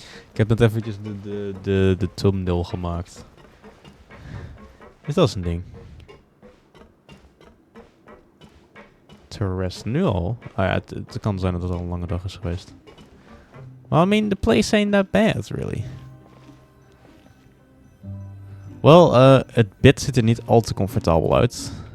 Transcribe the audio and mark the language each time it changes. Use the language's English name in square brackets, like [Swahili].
[Dutch] Ik heb net eventjes de thumbnail gemaakt. Is dat een ding? Terrest nu al? Ah ja, het kan zijn dat het al een lange dag is geweest. [English] Well, I mean, the place ain't that bad, really. [Dutch] Wel, het bed ziet er niet al te comfortabel uit.